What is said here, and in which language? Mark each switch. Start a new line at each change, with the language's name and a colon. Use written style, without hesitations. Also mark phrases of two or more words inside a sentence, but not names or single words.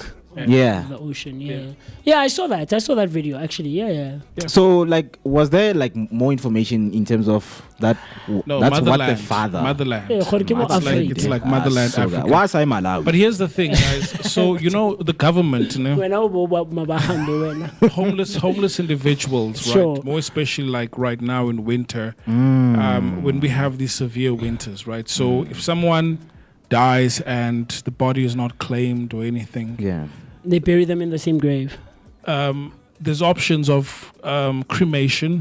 English: Yeah. Of the ocean. Yeah. Yeah. Yeah, I saw that. I saw that video actually. Yeah, yeah. So, was there more information in terms of that? No, That's motherland. what the father. Motherland. Yeah, It's like motherland Africa. Why is I Malawi? But here's the thing, guys. So the government,
Zulu: Wena mabahambe wena.
English: homeless individuals, Sure. right? More especially like right now in winter, when we have these severe winters, right? So if someone dies and the body is not claimed or anything, Yeah. They bury them in the same grave. there's options of cremation